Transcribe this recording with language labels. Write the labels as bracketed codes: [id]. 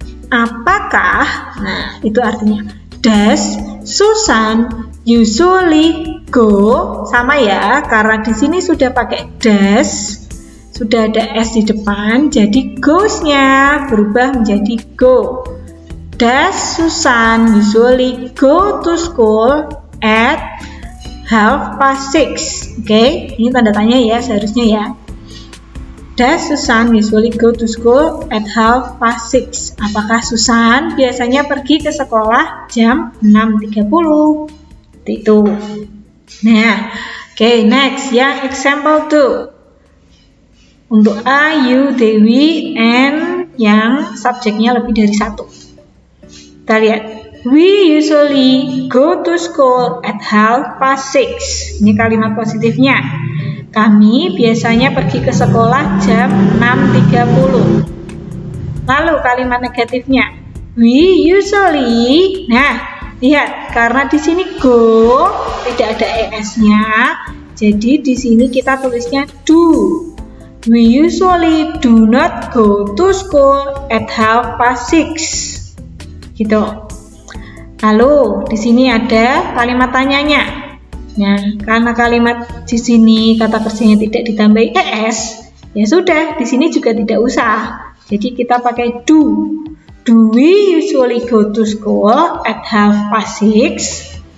[id] Apakah, nah itu artinya, [en] does Susan usually go, [id] sama ya, karena di sini sudah pakai does, sudah ada S di depan, jadi goes-nya berubah menjadi go. [en] Does Susan usually go to school at 6:30? [id] Oke, ini tanda tanya ya seharusnya ya. [en] Does Susan usually go to school at 6:30? [id] Apakah Susan biasanya pergi ke sekolah jam 6.30? Itu. Nah, oke, next yang example 2. Untuk A, you, Dewi, and yang subjeknya lebih dari 1. Kita lihat. [en] We usually go to school at 6:30. [id] Ini kalimat positifnya. Kami biasanya pergi ke sekolah jam 6.30. Lalu kalimat negatifnya. [en] We usually. [id] Nah, lihat, karena di sini go tidak ada es-nya, jadi di sini kita tulisnya do. [en] We usually do not go to school at 6:30. [id] Gitu. Lalu di sini ada kalimat tanyanya. Nah, karena kalimat di sini kata kerjanya tidak ditambahi es, ya sudah, di sini juga tidak usah. Jadi kita pakai do. [en] Do we usually go to school at 6:30?